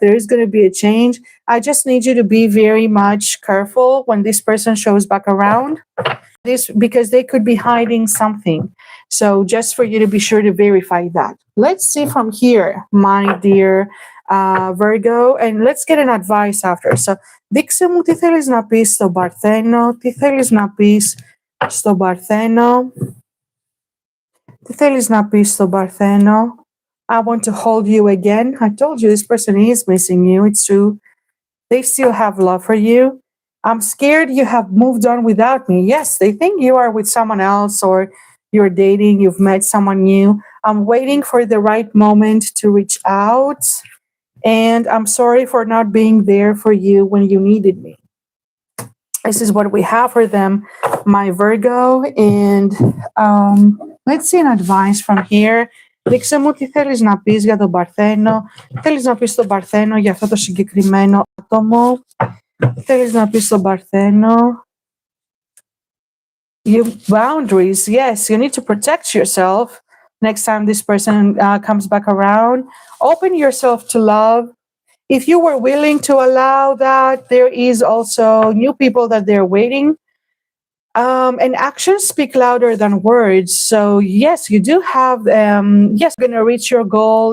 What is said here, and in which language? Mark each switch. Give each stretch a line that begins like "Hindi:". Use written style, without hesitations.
English: There is going to be a change. I just need you to be very much careful when this person shows back around. Because they could be hiding something. So just for you to be sure to verify that. Let's see from here, my dear Virgo, and let's get an advice after.
Greek: So, δείξε μου τι θέλεις να πεις στο Παρθένο, τι θέλεις να πεις στο Παρθένο, τι θέλεις να πεις στο Παρθένο.
English: I want to hold you again. I told you this person is missing you. It's true. They still have love for you. I'm scared you have moved on without me. Yes, they think you are with someone else, or you're dating, you've met someone new. I'm waiting for the right moment to reach out. And I'm sorry for not being there for you when you needed me. This is what we have for them, my Virgo. And let's see an advice from here.
Greek: Δείξε μου τι θέλεις να πεις για τον Παρθένο. Θέλεις να πεις στον Παρθένο για αυτό το συγκεκριμένο άτομο. Θέλεις να πεις στον Παρθένο.
English: Your boundaries, yes, you need to protect yourself next time this person comes back around. Open yourself to love. If you were willing to allow that, there is also new people that they're waiting. And actions speak louder than words. So yes, you do have, yes, you're going to reach your goal.